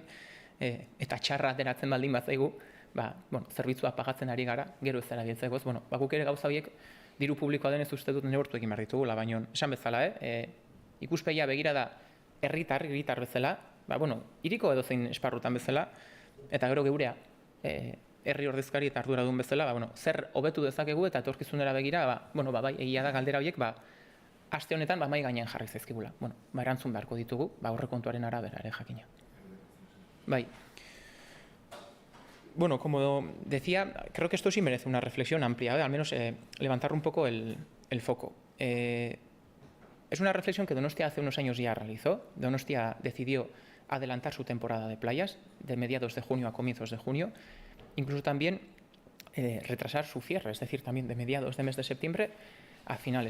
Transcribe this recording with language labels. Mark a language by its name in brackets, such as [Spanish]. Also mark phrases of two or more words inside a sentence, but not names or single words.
[Basque] eta txarra ateratzen baldin bat zaigu, zerbitzua pagatzen ari gara, gero ez erabiltzeko, guk ere gauza horiek diru publikoa denez uste dut neurtu egin behar ditugula, baina esan bezala, ikuspegia begira da herritar bezala, hiriko edozein esparrutan bezala, eta gero geurea herri ordezkari eta arduradun bezala, zer hobetu dezakegu eta etorkizunera begira, bai, egia da galdera horiek, aste honetan mahai gainean jarri zaizkigula. Erantzun beharko ditugu, aurrekontuaren arabera ere jakina. Bai. [Spanish] Como decía, creo que esto sí merece una reflexión amplia, al menos levantar un poco el foco. Es una reflexión que Donostia hace unos años ya realizó. Donostia decidió adelantar su temporada de playas de mediados de junio a comienzos de junio, incluso también retrasar su cierre, es decir, también de mediados de mes de septiembre a finales.